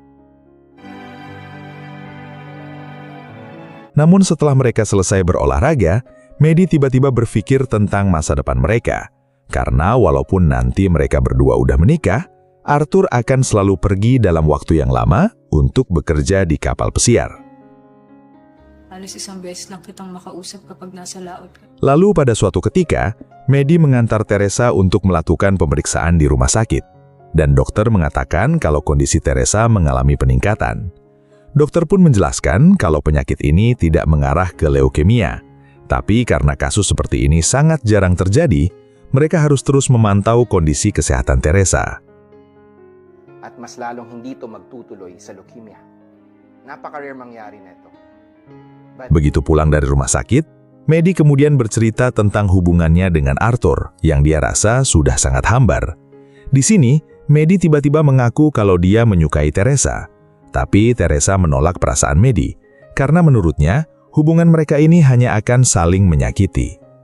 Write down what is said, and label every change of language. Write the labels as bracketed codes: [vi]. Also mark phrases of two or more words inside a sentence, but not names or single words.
[id] Namun setelah mereka selesai berolahraga, Maddie tiba-tiba berpikir tentang masa depan mereka. Karena walaupun nanti mereka berdua udah menikah, Arthur akan selalu pergi dalam waktu yang lama untuk bekerja di kapal pesiar. [tl] Halos isang beses lang kitang makausap kapag nasa laot ka. [id] Lalu pada suatu ketika, Maddie mengantar Teresa untuk melakukan pemeriksaan di rumah sakit. Dan dokter mengatakan kalau kondisi Teresa mengalami peningkatan. Dokter pun menjelaskan kalau penyakit ini tidak mengarah ke leukemia. Tapi karena kasus seperti ini sangat jarang terjadi, mereka harus terus memantau kondisi kesehatan Teresa. [tl] At mas lalong hindi ito magtutuloy sa leukemia. Napaka-rare mangyari nito. [id] Begitu pulang dari rumah sakit, Maddie kemudian bercerita tentang hubungannya dengan Arthur yang dia rasa sudah sangat hambar. Di sini, Maddie tiba-tiba mengaku kalau dia menyukai Teresa. Tapi Teresa menolak perasaan Maddie karena menurutnya hubungan mereka ini hanya akan saling menyakiti.